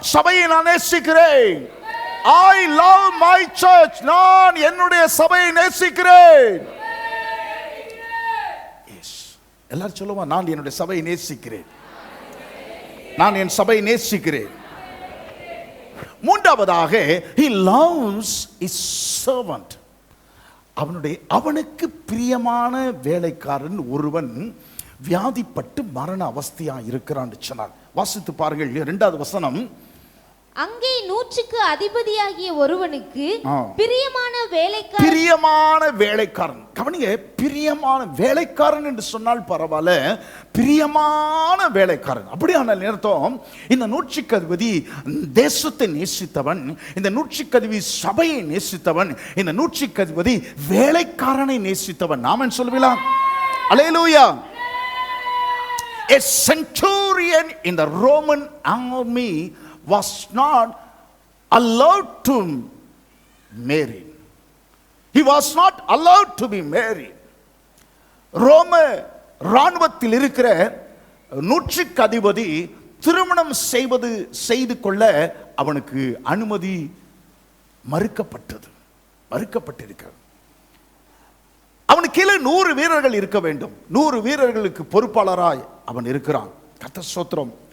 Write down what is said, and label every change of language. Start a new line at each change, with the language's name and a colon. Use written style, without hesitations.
Tamil: சபையை நான் நேசிக்கிறேன்.
English: I love my church.
Tamil: நான் என்னுடைய சபையை நேசிக்கிறேன். எல்லாரும் சொல்லுவா, நான் என்னுடைய சபையை நேசிக்கிறேன், நான் என் சபையை நேசிக்கிறேன். மூன்றாவதாக,
English: he loves his servant.
Tamil: அவனுக்கு பிரியமான வேலைக்காரன் ஒருவன் வியாதிப்பட்டு மரண அவஸ்தையா இருக்கிறான் சொன்னார். வாசித்து பாருங்கள் 2வது வசனம். அங்கே 100க்கு அதிபதியாகிய ஒருவனுக்கு ஆ. பிரியமான வேலைக்காரன் பிரியமான வேலைக்காரன். கவனிங்க, பிரியமான வேலைக்காரன் என்று சொன்னால் பரவாயில்ல, பிரியமான வேலைக்காரன் அப்படியான நேரத்தம் இந்த 100க்கு அதிபதி தேசத்தை நேசித்தவன், இந்த 100க்கு அதிபதி சபையை நேசித்தவன், இந்த 100க்கு அதிபதி வேலைக்காரனை நேசித்தவன். ஆமென் சொல்லுவீங்களா? அல்லேலூயா.
English: A centurion in the Roman army was not allowed to marry. He was not allowed to be married.
Tamil: ரோம இராணுவத்தில் இருக்கிற 100க்கு அதிபதி திருமணம் செய்து கொள்ள அவனுக்கு அனுமதி மறுக்கப்பட்டிருக்கிறது. அவனுக்கு கீழே 100 வீரர்கள் இருக்க வேண்டும். 100 வீரர்களுக்கு பொறுப்பாளராய் அவன் இருக்கிறான். கர்த்தர் ஸ்தோத்திரம்.